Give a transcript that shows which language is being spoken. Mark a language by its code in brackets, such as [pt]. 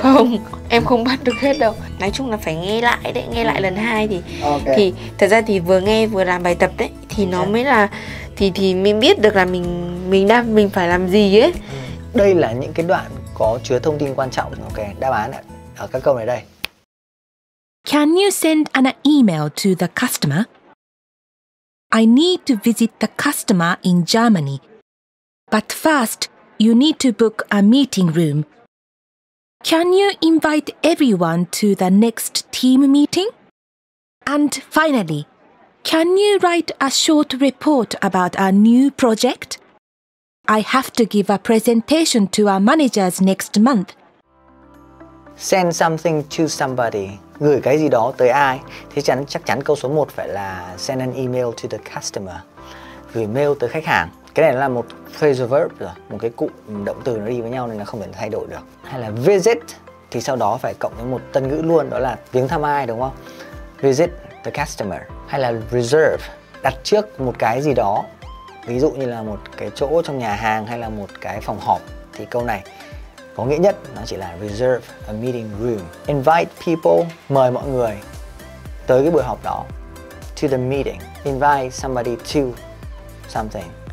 [vi] Không, em không bắt được hết đâu. Nói chung là phải nghe lại đấy, nghe lại lần 2 thì thật ra thì vừa nghe vừa làm bài tập đấy thì nó mới là thì mình biết được là mình phải làm gì ấy. Đây là những cái đoạn có chứa thông tin quan trọng. Ok, đáp án ở các câu này đây. [en] Can you send an email to the customer? I need to visit the customer in Germany. But first, you need to book a meeting room. Can you invite everyone to the next team meeting? And finally, can you write a short report about our new project? I have to give a presentation to our managers next month. Send something to somebody. [vi] Gửi cái gì đó tới ai? Thì chắc chắn câu số 1 phải là [en] send an email to the customer. [vi] Gửi mail tới khách hàng. Cái này là một phrasal verb rồi, một cái cụm động từ nó đi với nhau nên nó không thể thay đổi được. Hay là visit thì sau đó phải cộng với một tân ngữ luôn, đó là viếng thăm ai, đúng không? [en] Visit the customer. [vi] Hay là reserve, đặt trước một cái gì đó. Ví dụ như là một cái chỗ trong nhà hàng hay là một cái phòng họp. Thì câu này có nghĩa nhất nó chỉ là [en] reserve a meeting room. Invite people, [vi] mời mọi người tới cái buổi họp đó. [en] To the meeting. Invite somebody to something.